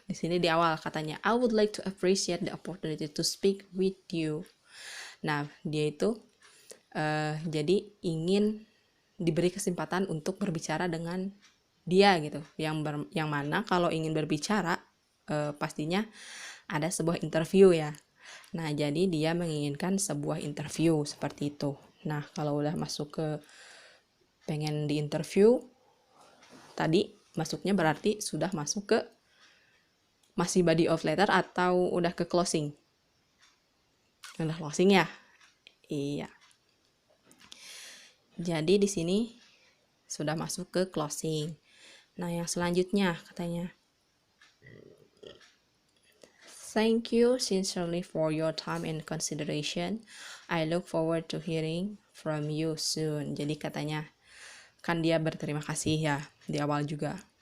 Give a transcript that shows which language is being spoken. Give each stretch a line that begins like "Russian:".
Indonesian: Di sini di awal katanya
English: I would like to appreciate the opportunity to speak with you.
Indonesian: Nah, dia itu jadi ingin diberi kesempatan untuk berbicara dengan dia gitu, yang mana kalau ingin berbicara pastinya ada sebuah interview ya. Nah, jadi dia menginginkan sebuah interview seperti itu. Nah, kalau udah masuk ke pengen di interview tadi, masuknya berarti sudah masuk ke masih body of letter atau udah ke closing? Udah closing ya? Iya. Jadi di sini sudah masuk ke closing. Nah, yang selanjutnya katanya
English: Thank you sincerely for your time and consideration. I look forward to hearing from you soon.
Indonesian: Jadi katanya kan dia berterima kasih ya di awal juga.